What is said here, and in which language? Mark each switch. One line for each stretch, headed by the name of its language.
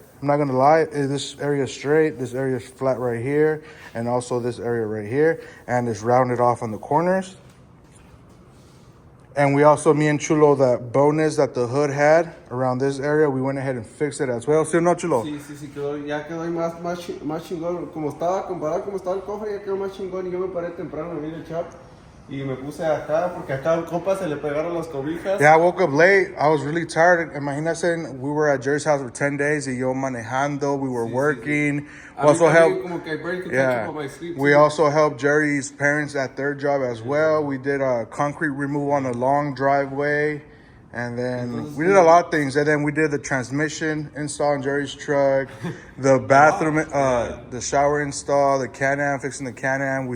English: I'm not gonna lie, this area is straight, this area is flat right here, and also this area right here, and it's rounded off on the corners. And we also, me and Chulo, the bonus that the hood had around this area, we went ahead and fixed it as well.
Spanish: ¿Sí o no, Chulo? Sí, ya quedó más chingón. Como estaba, comparado como estaba el cofre, ya quedó más chingón. Y yo me paré temprano, me vine el chap. Y me puse acá, porque acá al compa se le pegaron las cobijas.
English: Yeah, I woke up late. I was really tired. Imagínate, we were at Jerry's house for 10 days.
Spanish: Y yo manejando,
English: we were working.
Spanish: Sí.
English: We also helped. We too. also helped Jerry's parents at their job as well. We did a concrete removal on a long driveway. And then we did a lot of things. And then we did the transmission install in Jerry's truck, the bathroom, the shower install, the Can-Am, fixing the Can-Am.